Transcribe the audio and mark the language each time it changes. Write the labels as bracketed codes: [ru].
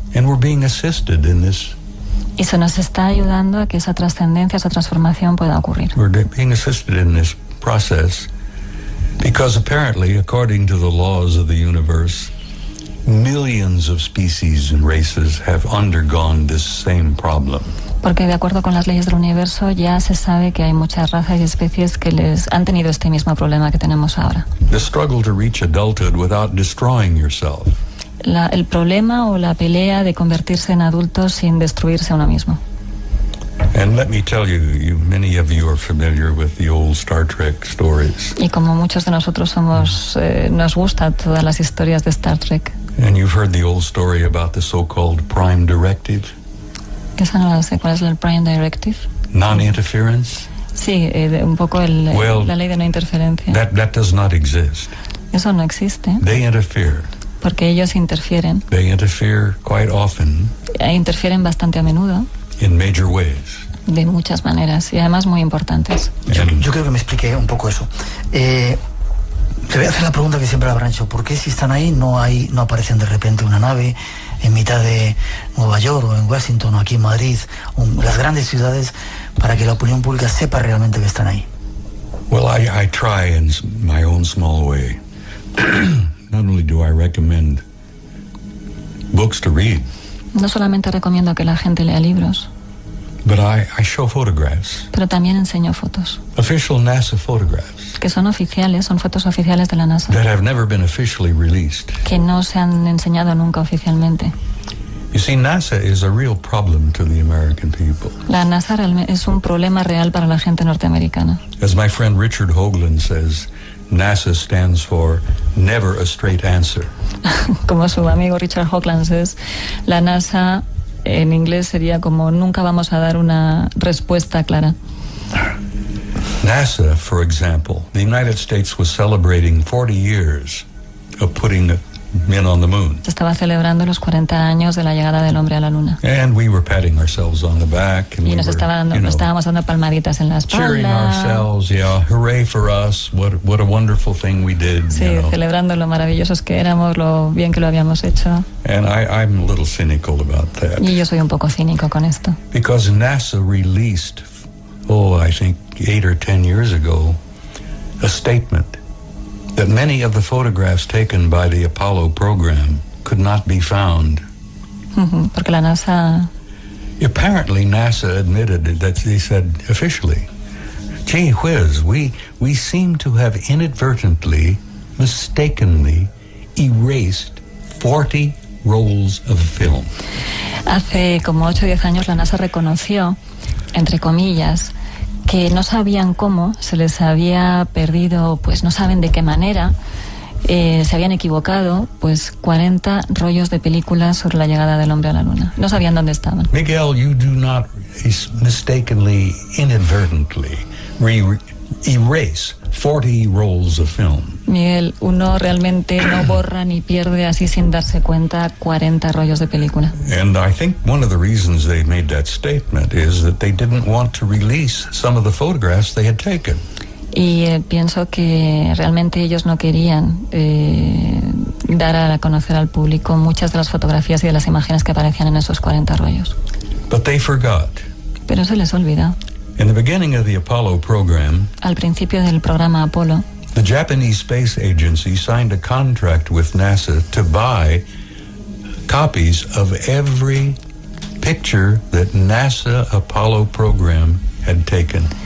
[en] And we're being assisted in this. [es] Y se nos está ayudando a que esa trascendencia, esa transformación pueda ocurrir. [en] We're being assisted in this process because apparently, according to the laws of the universe, millions of species and races have undergone this same problem. [es] Porque de acuerdo con las leyes del universo ya se sabe que hay muchas razas y especies que les han tenido este mismo problema que tenemos ahora. [en] The struggle to reach adulthood without destroying yourself. [es] El problema o la pelea de convertirse en adultos sin destruirse a uno mismo. [en] And let me tell you, many of you are familiar with the old Star Trek stories. [es] Y como muchos de nosotros nos gustan todas las historias de Star Trek. [en] And you've heard the old story about the so-called Prime Directive. [es] Que esa no la sé, ¿cuál es el Prime Directive? [en] Non-interference. [es] Sí, un poco la ley de no interferencia. [en] That does not exist. [es] Eso no existe. [en] They interfere. [es] Porque ellos interfieren. [en] They interfere quite often. [es] Interfieren bastante a menudo. [en] In major ways. [es] De muchas maneras y además muy importantes. Yo creo que me expliqué un poco eso. Te voy a hacer la pregunta que siempre habrán hecho. ¿Por qué si están ahí no aparecen de repente una nave en mitad de Nueva York o en Washington o aquí en Madrid o en las grandes ciudades para que la opinión pública sepa realmente que están ahí? [en] Well, I try in my own small way. Not only do I recommend books to read. [es] No solamente recomiendo que la gente lea libros. [en] But I show photographs. [es] Pero también enseño fotos. [en] Official NASA photographs. [es] Que son oficiales, son fotos oficiales de la NASA. [en] That have never been officially released. [es] Que no se han enseñado nunca oficialmente. [en] You see, NASA is a real problem to the American people. [es] La NASA es un problema real para la gente norteamericana. [en] As my friend Richard Hoagland says, NASA stands for never a straight answer. [es] Como su amigo Richard Hoagland [en] says, [es] la NASA en inglés sería como nunca vamos a dar una respuesta clara. [en] NASA, for example, the United States was celebrating 40 years of putting men on the moon. [es] Se estaba celebrando los 40 años de la llegada del hombre a la luna. [en] And we were patting ourselves on the back. And [es] y nos estábamos dando palmaditas en la espalda. [en] Cheering ourselves, yeah, hooray for us, what a wonderful thing we did. [es] Sí, celebrando lo maravillosos que éramos, lo bien que lo habíamos hecho. [en] And I'm a little cynical about that. [es] Y yo soy un poco cínico con esto. [en] Because NASA released, I think 8 or 10 years ago, a statement that many of the photographs taken by the Apollo program could not be found. [es] Porque la NASA... [en] Apparently NASA admitted that they said officially, gee whiz, we seem to have inadvertently, mistakenly erased 40 rolls of film. [es] Hace como 8 o 10 años la NASA reconoció, entre comillas, que no sabían cómo, se les había perdido, pues no saben de qué manera, se habían equivocado, pues 40 rollos de películas sobre la llegada del hombre a la luna. No sabían dónde estaban. [en] Miguel, you do not mistakenly, inadvertently erase 40 rolls of film. [es] Miguel, uno realmente no borra ni pierde así sin darse cuenta 40 rollos de película. [en] And I think one of the reasons they made that statement is that they didn't want to release some of the photographs they had taken. [es] Y pienso que realmente ellos no querían dar a conocer al público muchas de las fotografías y de las imágenes que aparecían en esos 40 rollos. [en] But they forgot. [es] Pero se les olvida. [en] In the beginning of the Apollo program, [es] al principio del programa Apolo, [en] the Japanese Space Agency signed a contract with NASA to buy copies of every picture that NASA Apollo program had taken.